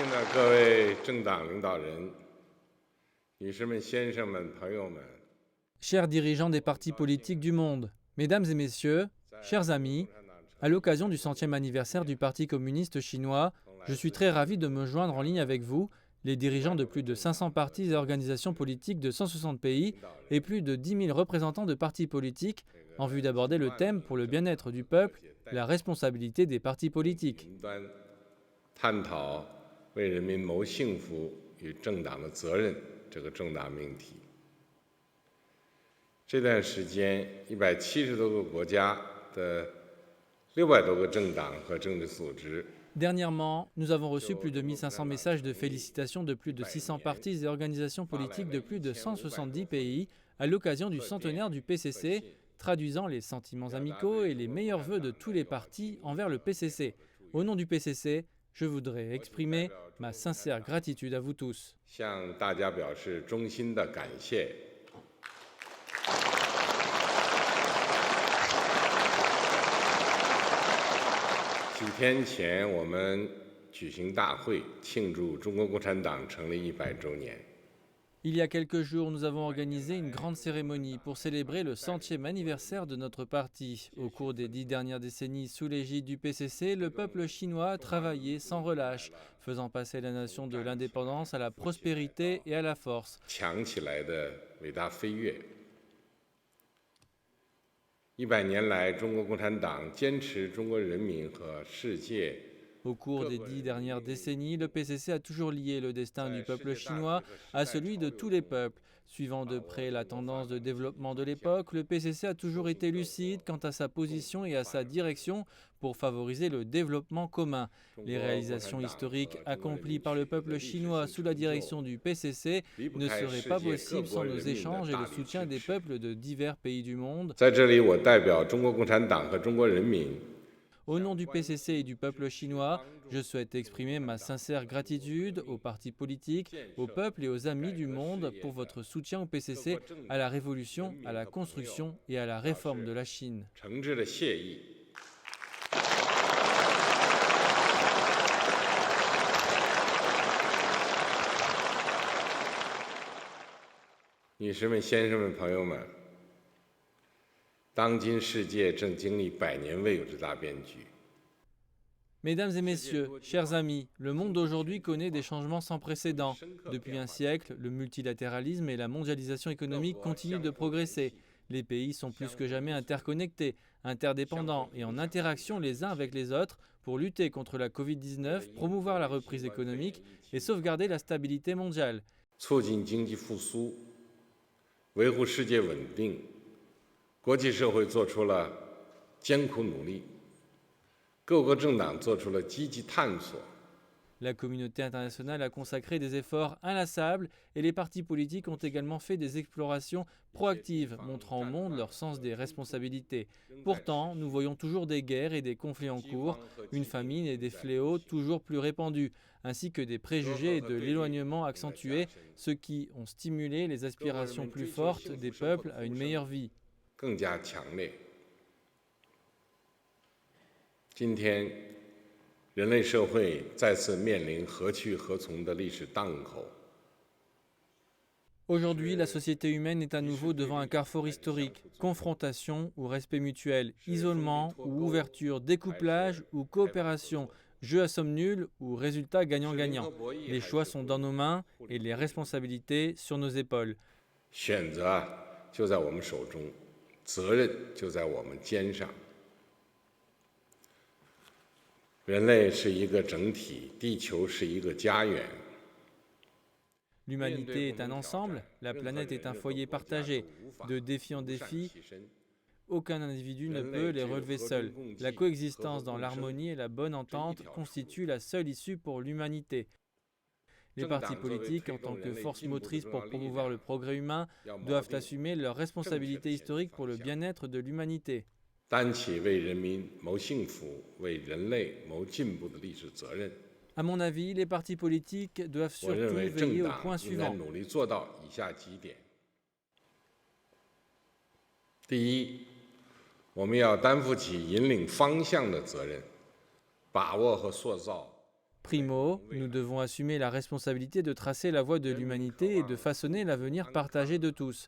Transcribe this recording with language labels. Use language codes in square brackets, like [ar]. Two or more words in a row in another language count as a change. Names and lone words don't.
[zh] 各位政党领导人、女士们、先生们、朋友们， [fr] Chers dirigeants des partis politiques du monde, mesdames et messieurs, chers amis, à l'occasion du 100e anniversaire du Parti communiste chinois, je suis très ravi de me joindre en ligne avec vous, les dirigeants de plus de 500 partis et organisations politiques de 160 pays et plus de 10 000 représentants de partis politiques, en vue d'aborder le thème pour le bien-être du peuple, la responsabilité des partis politiques. [zh] 探讨为人民谋幸福与政党的责任这个重大命题。这段时间，170多个国家的600多个政党和政治组织。 [fr] Dernièrement, nous avons reçu plus de 1500 messages de félicitations de plus de 600 partis et organisations politiques de plus de 170 pays à l'occasion du centenaire du PCC, traduisant les sentiments amicaux et les meilleurs vœux de tous les partis envers le PCC. Au nom du PCC, je voudrais exprimer ma sincère gratitude à vous tous. [zh] 向大家表示衷心的感谢。 几天前，我们举行大会，庆祝中国共产党成立100周年。 [fr] Il y a quelques jours, nous avons organisé une grande cérémonie pour célébrer le 100e anniversaire de notre parti. Au cours des 10 dernières décennies, sous l'égide du PCC, le peuple chinois a travaillé sans relâche, faisant passer la nation de l'indépendance à la prospérité et à la force. [zh] 强起来的伟大飞跃。100年来，中国共产党坚持中国人民和世界。 [fr] Au cours des 10 dernières décennies, le PCC a toujours lié le destin du peuple chinois à celui de tous les peuples. Suivant de près la tendance de développement de l'époque, le PCC a toujours été lucide quant à sa position et à sa direction pour favoriser le développement commun. Les réalisations historiques accomplies par le peuple chinois sous la direction du PCC ne seraient pas possibles sans nos échanges et le soutien des peuples de divers pays du monde. [zh] 在这里，我代表中国共产党和中国人民。 [fr] Au nom du PCC et du peuple chinois, je souhaite exprimer ma sincère gratitude aux partis politiques, au peuple et aux amis du monde pour votre soutien au PCC, à la révolution, à la construction et à la réforme de la Chine. [zh] 诚挚的谢意。女士们、先生们、朋友们，当今世界正经历100年未有之大变局。 [fr] Mesdames et messieurs, chers amis, le monde d'aujourd'hui connaît des changements sans précédent. Depuis un siècle, le multilatéralisme et la mondialisation économique continuent de progresser. Les pays sont plus que jamais interconnectés, interdépendants et en interaction les uns avec les autres pour lutter contre la Covid-19, promouvoir la reprise économique et sauvegarder la stabilité mondiale. [zh] 促进经济复苏，维护世界稳定，国际社会做出了艰苦努力，各国政党做出了积极探索。 [fr] La communauté internationale a consacré des efforts inlassables et les partis politiques ont également fait des explorations proactives, montrant au monde leur sens des responsabilités. Pourtant, nous voyons toujours des guerres et des conflits en cours, une famine et des fléaux toujours plus répandus, ainsi que des préjugés et de l'éloignement accentué, ce qui ont stimulé les aspirations plus fortes des peuples à une meilleure vie. [zh] 更加强烈。今天，人类社会再次面临何去何从的历史档口。 [fr] Aujourd'hui, la société humaine est à nouveau devant un carrefour historique, confrontation ou respect mutuel, isolement ou ouverture, découplage ou coopération, jeu à somme nulle ou résultat gagnant-gagnant. Les choix sont dans nos mains et les responsabilités sur nos épaules. [zh] 选择就在我们手中，责任就在我们肩上。人类是一个整体，地球是一个家园。 [fr] L'humanité est un ensemble, la planète est un foyer partagé. De défi en défi, aucun individu ne peut les relever seul. La coexistence dans l'harmonie et la bonne entente constitue la seule issue pour l'humanité. Les partis politiques, en tant que force motrice pour promouvoir le progrès humain, doivent assumer leurs responsabilités historiques pour le bien-être de l'humanité. [zh] 担起为人民谋幸福、为人类谋进步的历史责任。 [fr] À mon avis, les partis politiques doivent [zh] 我认 [fr] surtout [zh] 为 [fr] veiller [zh] 政 [fr] au [zh] 党 [fr] point [zh] 应该 [fr] suivant. [zh] 努力做到以下几点：第一，我们要担负起引领方向的责任，把握和塑造 [fr] Primo, nous devons assumer la responsabilité de tracer la voie de l'humanité et de façonner l'avenir partagé de tous.